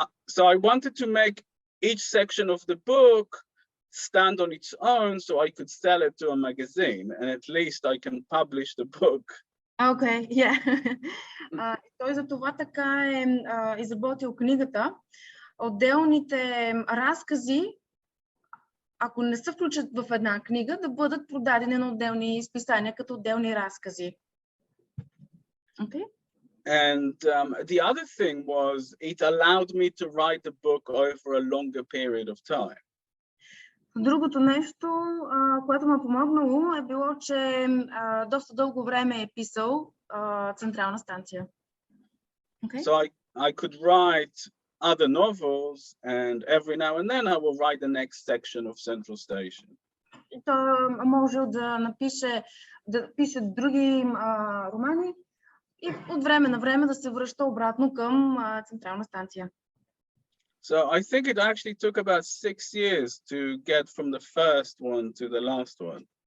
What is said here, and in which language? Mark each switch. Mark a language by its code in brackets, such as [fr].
[en] So I wanted to make each section of the book stand on its own so I could sell it to a magazine, and at least I can publish the book. Okay, yeah. [bg] Той за това така е изработил книгата. Отделните разкази, ако не се включат в една книга, да бъдат продадени на отделни изписания като отделни разкази. [en] Okay. And the other thing was it allowed me to write the book over a longer period of time. [bg] Другото нещо, което ме помогнало, е било, че доста дълго време е писал Централна станция. [en] Okay. So I could write other novels, and every now and then I will write the next section of Central Station. [bg] Той може да пише други романи и от време на време да се връща обратно към Централна станция. [en] So I think it actually took about 6 years to get from the first one to the last one.